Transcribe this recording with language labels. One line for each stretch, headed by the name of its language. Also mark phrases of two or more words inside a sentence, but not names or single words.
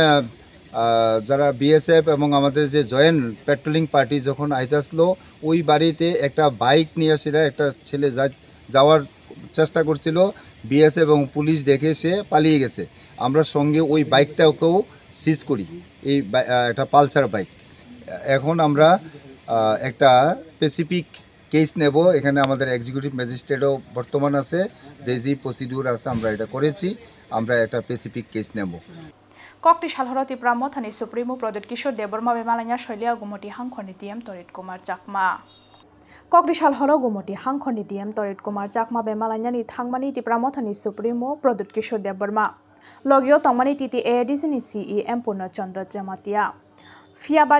Bangla: যারা বিএসএফ এবং আমাদের যে
English: joint patrolling party
Bangla: যখন আইতে আসলো ওই বাড়িতে একটা বাইক নিয়ে আসে একটা ছেলে যাওয়ার চেষ্টা করছিল বিএসএফ এবং পুলিশ দেখে সে পালিয়ে গেছে আমরা সঙ্গে ওই বাইকটাকেও সিজ করি এই একটা পালসার বাইক এখন আমরা একটা
English: specific case
Bangla: নেব এখানে আমাদের
English: executive magistrate
Bangla: বর্তমান আছে যে প্রসিডিউর আছে আমরা এটা করেছি আমরা একটা
English: specific case
Bangla: নেব
Kok Borok: कक्तिशाल हर तिप्रामो थानी सुप्रीमो प्रदीप किशोर देबबर्मा बेमालाया शैलिया गुमटी हांखनि डीएम तरित कुमार चाकमा कक्तिशाल हर गुमटी हांखनि डीएम तरित कुमार चाकमा बेमालायानि थांमानि तिप्रामो थानी सुप्रीमो प्रदीप किशोर देबबर्मा लगियो तंमानि टीटी एडीसीनि सीईएम पूर्णचंद्र जमातिया फियाबा